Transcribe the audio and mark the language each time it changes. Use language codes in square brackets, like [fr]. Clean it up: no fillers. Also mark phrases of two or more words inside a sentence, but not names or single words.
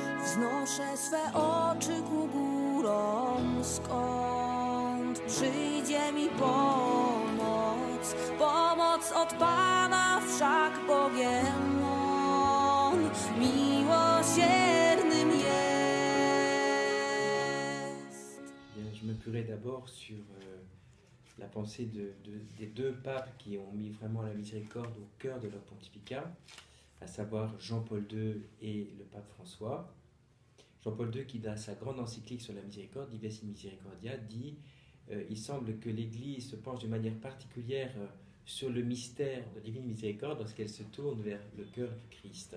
[pl] Wznoszę swe oczy ku górom, skąd przyjdzie mi pomoc. Pomoc od Pana, wszak Bogiem On miłosiernym jest. [fr] Bien, je m'appuierai d'abord sur la pensée des deux papes qui ont mis vraiment la miséricorde au cœur de leur pontificat, à savoir Jean-Paul II et le pape François. Jean-Paul II, qui dans sa grande encyclique sur la miséricorde, Dives in Misericordia, dit il semble que l'Église se penche de manière particulière sur le mystère de la divine miséricorde lorsqu'elle se tourne vers le cœur du Christ.